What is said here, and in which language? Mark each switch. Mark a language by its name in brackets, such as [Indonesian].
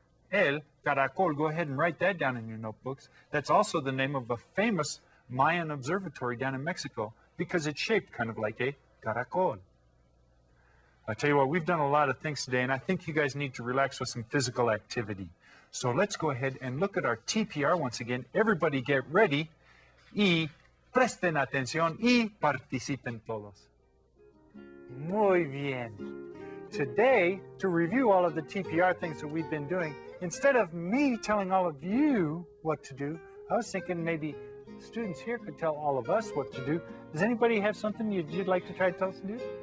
[English] El caracol. Go ahead and write that down in your notebooks. That's also the name of a famous Mayan observatory down in Mexico because it's shaped kind of like a caracol. I tell you what, we've done a lot of things today, and I think you guys need to relax with some physical activity. So let's go ahead and look at our TPR once again. Everybody get ready [Spanish] y presten atención y participen todos. Muy bien. [English] Today, to review all of the TPR things that we've been doing, instead of me telling all of you what to do, I was thinking maybe students here could tell all of us what to do. Does anybody have something you'd like to try to tell us to do?